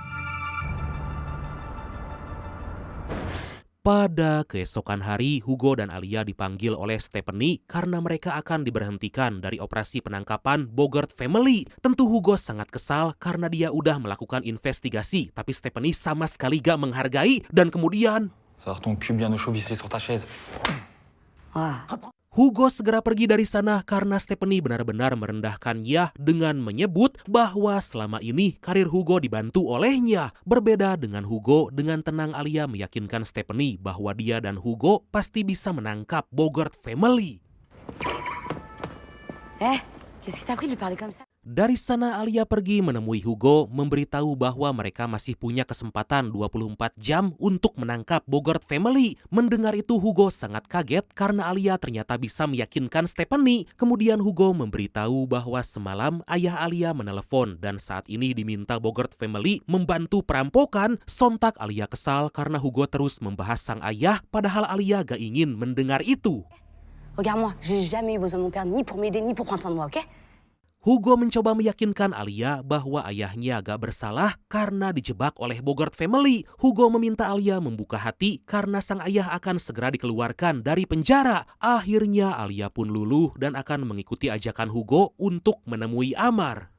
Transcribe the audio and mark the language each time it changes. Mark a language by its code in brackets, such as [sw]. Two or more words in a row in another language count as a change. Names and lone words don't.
[id] Pada keesokan hari, Hugo dan Alia dipanggil oleh Stephanie karena mereka akan diberhentikan dari operasi penangkapan Bogart Family. Tentu Hugo sangat kesal karena dia udah melakukan investigasi, tapi Stephanie sama sekali gak menghargai dan kemudian... [fr] Ça retombe plus bien au chaud vissé sur ta chaise. [id] Hugo segera pergi dari sana karena Stephanie benar-benar merendahkannya dengan menyebut bahwa selama ini karir Hugo dibantu olehnya. Berbeda dengan Hugo, dengan tenang Alia meyakinkan Stephanie bahwa dia dan Hugo pasti bisa menangkap Bogart Family. [fr] Qu'est-ce qui t'a pris de lui parler comme ça? [id] Dari sana Alia pergi menemui Hugo memberitahu bahwa mereka masih punya kesempatan 24 jam untuk menangkap Bogart Family. Mendengar itu Hugo sangat kaget karena Alia ternyata bisa meyakinkan Stephanie. Kemudian Hugo memberitahu bahwa semalam ayah Alia menelepon dan saat ini diminta Bogart Family membantu perampokan. Sontak Alia kesal karena Hugo terus membahas sang ayah padahal Alia gak ingin mendengar itu. [fr] Regarde-moi, j'ai jamais eu besoin de mon père ni pour m'aider ni pour prendre soin de moi, ok? [id] Hugo mencoba meyakinkan Alia bahwa ayahnya gak bersalah karena dijebak oleh Bogart Family. Hugo meminta Alia membuka hati karena sang ayah akan segera dikeluarkan dari penjara. Akhirnya Alia pun luluh dan akan mengikuti ajakan Hugo untuk menemui Amar.